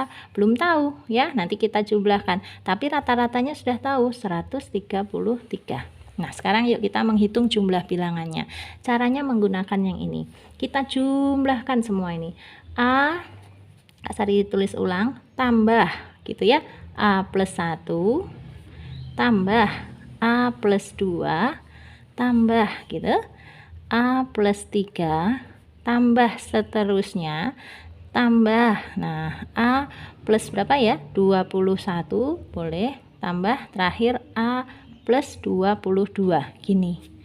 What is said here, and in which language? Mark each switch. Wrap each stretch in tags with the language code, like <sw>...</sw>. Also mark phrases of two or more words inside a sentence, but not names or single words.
<id>Belum tahu ya. Nanti kita jumlahkan. Tapi rata-ratanya sudah tahu, 133. Nah, sekarang yuk kita menghitung jumlah bilangannya. Caranya menggunakan yang ini. Kita jumlahkan semua ini. A, Kak Sari tulis ulang, tambah gitu ya. A plus 1 tambah A plus 2 tambah gitu A plus 3 tambah seterusnya tambah, nah A plus berapa ya, 21 boleh, tambah terakhir A plus 22 gini.</id>